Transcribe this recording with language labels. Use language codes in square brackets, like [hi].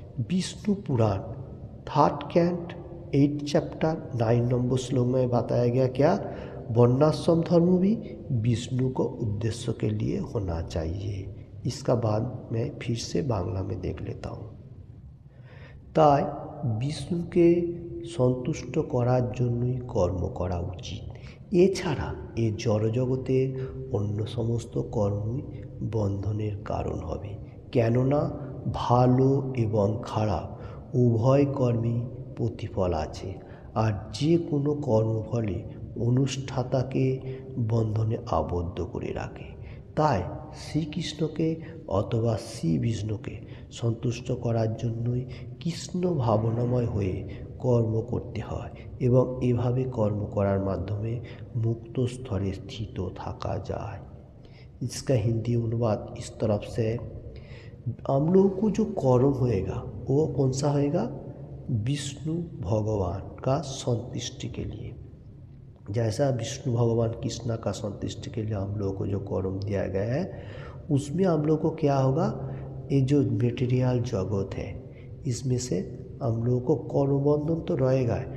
[hi] विष्णु पुराण 3 cantt 8 chapter 9 number श्लोक में बताया गया क्या, वर्णाश्रम धर्म भी विष्णु को उद्देश्य के लिए होना चाहिए। इसका बाद मैं फिर से बांग्ला में देख लेता हूँ। [bn] তাই বিষ্ণুকে সন্তুষ্ট করার জন্যই কর্ম করা উচিত। এছাড়া এ জড়জগতের অন্য সমস্ত কর্মই বন্ধনের কারণ হবে, কেননা ভালো এবং খারাপ উভয় কর্মেই প্রতিফল আছে, আর যে কোনো কর্মফলে অনুষ্ঠাতাকে বন্ধনে আবদ্ধ করে রাখে। তাই শ্রীকৃষ্ণকে অথবা শ্রী বিষ্ণুকে সন্তুষ্ট করার জন্যই কৃষ্ণ ভাবনাময় হয়ে কর্ম করতে হয়, এবং এভাবে কর্ম করার মাধ্যমে মুক্ত স্তরে স্থিত থাকা যায়। [hi] इसका हिंदी अनुवाद इस तरफ से, हम लोगों को जो कर्म होएगा वो कौन सा होएगा, विष्णु भगवान का संतुष्टि के लिए। जैसा विष्णु भगवान कृष्णा का संतुष्टि के लिए हम लोगों को जो कर्म दिया गया है, उसमें हम लोग को क्या होगा, ये जो मेटेरियल जगत है इसमें से हम लोगों को कर्म बंधन तो रहेगा।